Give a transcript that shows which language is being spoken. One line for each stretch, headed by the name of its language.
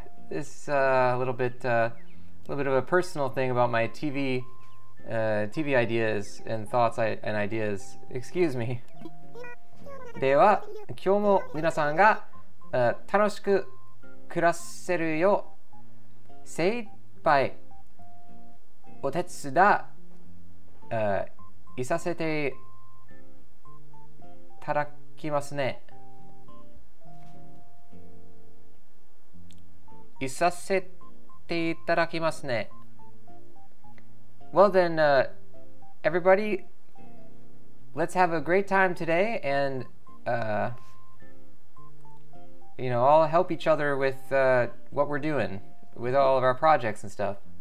English: This a little bit of a personal thing about my TV ideas and thoughts and ideas. Excuse me.
Japanese: では、今日も皆さんが楽しく暮らせるよう精一杯お手伝いさせていただきますね。いさせていただきますね。
English: Well then, everybody, let's have a great time today, and all help each other with what we're doing with all of our projects and stuff.